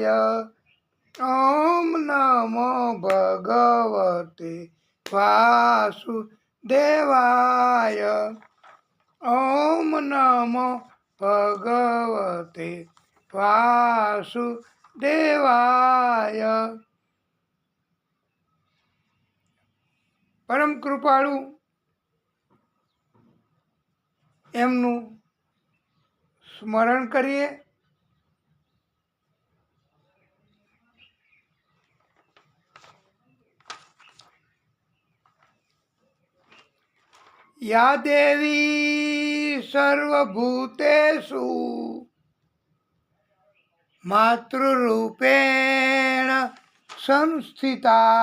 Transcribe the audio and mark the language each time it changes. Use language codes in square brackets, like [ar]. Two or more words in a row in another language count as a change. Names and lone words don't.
[sa] ओम नमो भगवते वासुदेवाय. ओम नमो भगवते वासुदेवाय. [gu] પરમ કૃપાળુ એમનું સ્મરણ કરીએ. [sa] या देवी सर्वभूतेषु मातृरूपेण संस्थिता.